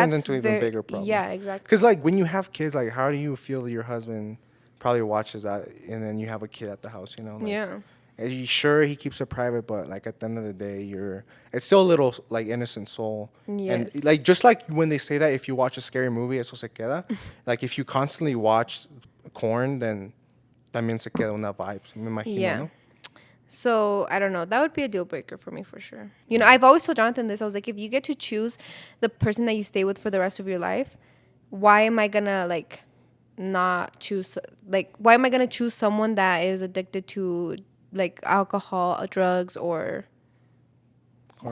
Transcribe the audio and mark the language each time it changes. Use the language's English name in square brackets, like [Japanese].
[English] turns into even bigger problem. Yeah, exactly. Because like when you have kids, like how do you feel that your husband probably watches that, and then you have a kid at the house, you know? Like, Yeah. Are you sure he keeps it private, but like at the end of the day, it's still a little like innocent soul. Yes. And like just like when they say that if you watch a scary movie, [Spanish] eso se queda. [English] Like if you constantly watch corn, then [Spanish] también se queda [English] una vibe. [Spanish] Me imagino, [English] Yeah. [Spanish] ¿no? [English] So I don't know. That would be a deal breaker for me for sure. You know, I've always told Jonathan this. I was like, if you get to choose the person that you stay with for the rest of your life, why am I gonna like not choose? Like, why am I gonna choose someone that is addicted to like alcohol, drugs, or corn